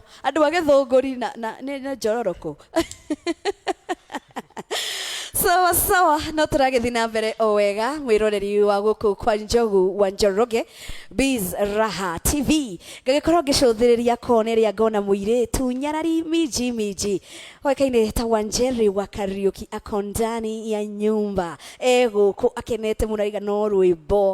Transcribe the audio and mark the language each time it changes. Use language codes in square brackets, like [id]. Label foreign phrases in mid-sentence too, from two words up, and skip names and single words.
[ki] Andũ a Gĩthũngũri na nĩ njororoko. Sawa no tũragĩthiĩ na mbere o wega mwĩroreri wa gũkũ kwa Njogu wa Njoroge Biz Raha TV ngagĩkorwo ngĩcũthĩrĩria kona ĩrĩa ngona mũirĩtu nyarari miji oĩkaine ta Wanjeri wa Kariuki [sw] ako ndani ya nyumba [ki] gũkũ akenete mũno aiga no rwĩmbo